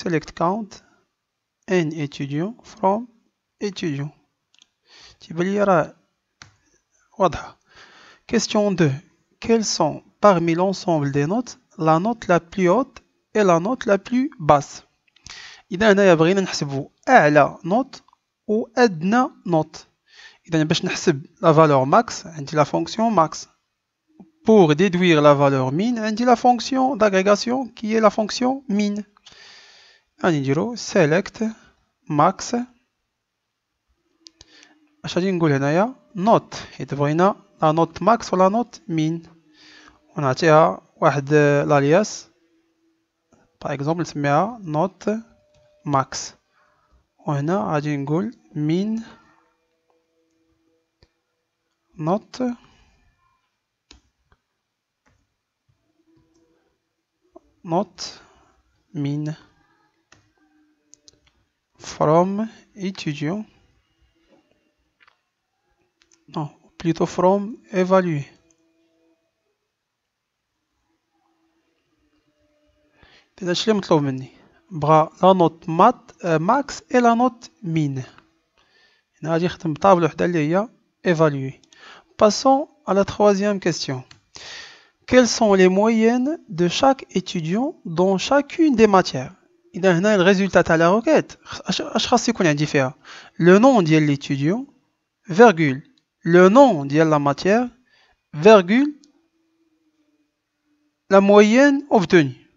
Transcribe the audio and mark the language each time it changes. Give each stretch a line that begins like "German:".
English: Select count N étudiants from étudiants.
Arabic: تبان لي راه واضحة.
English: Question 2.
French: Quelles sont parmi l'ensemble des notes la note la plus haute et la note la plus basse?
Arabic: إذا هنايا بغينا نحسبوا أعلى نوت وأدنى نوت. إذا باش نحسب
French: la valeur max
Arabic: عندي
French: la fonction max. Pour déduire la valeur min
Arabic: عندي
French: la fonction d'agrégation qui est la fonction min.
Arabic: غادي نديرو select max. اش غادي نقول هنايا نوت حيت بغينا لا نوت ماكس ولا نوت مين ونعطيها واحد الالياس باغ اكزومبل نسميها نوت ماكس وهنا غادي نقول مين نوت مين from étudiant.
French: Non, plutôt from évalué.
Arabic: إذا شلي مطلوب مني بغا لا نوت ماكس
French: et la note min.
Arabic: هنا غادي نخدم بطابلة وحدة اللي هي évalué.
French: Passons à la troisième question. Quelles sont les moyennes de chaque étudiant dans chacune des matières?
Arabic: إذا هنا الريزولتا تاع لا روكيت اش خاص يكون عندي فيها
French: le nom
Arabic: ديال
French: l'étudiant virgule le nom
Arabic: ديال
French: la matière virgule la moyenne obtenue.